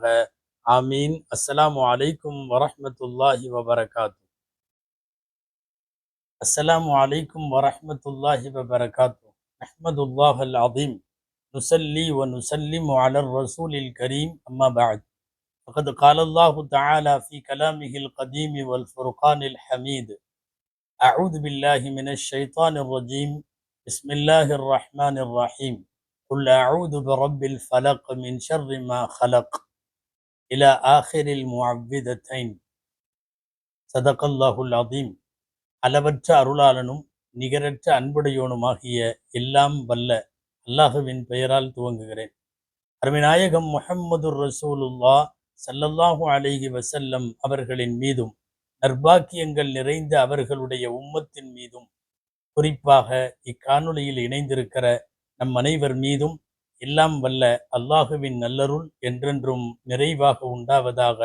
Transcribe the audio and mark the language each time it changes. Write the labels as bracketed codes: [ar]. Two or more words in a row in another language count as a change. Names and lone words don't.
[ar] ஆமீன். السلام عليكم ورحمة الله وبركاته. السلام عليكم ورحمة الله وبركاته. أحمد الله العظيم. نصلي و نسلم على الرسول الكريم. أما بعد. فقد قال الله تعالى في كلامه القديم والفرقان الحميد: أعوذ بالله من الشيطان الرجيم. بسم الله الرحمن الرحيم. قل أعوذ برب الفلق من شر ما خلق إلى آخر المعوذتين. صدق الله العظيم. [ta] அளவற்ற அருளாளனும் நிகரற்ற அன்புடையோனுமாகிய எல்லாம் வல்ல அல்லாஹுவின் பெயரால் துவங்குகிறேன். அருமைநாயகம் முஹம்மது ரசூலுல்லாஹ் [ar] صلى الله عليه وسلم [ta] அவர்களின் மீதும், நற்பாக்கியங்கள் நிறைந்த அவர்களுடைய உம்மத்தின் மீதும், குறிப்பாக இக்காணொளியில் இணைந்திருக்கிற நம் அனைவர் மீதும் எல்லாம் வல்ல அல்லாஹுவின் நல்லருள் என்றென்றும் நிறைவாக உண்டாவதாக.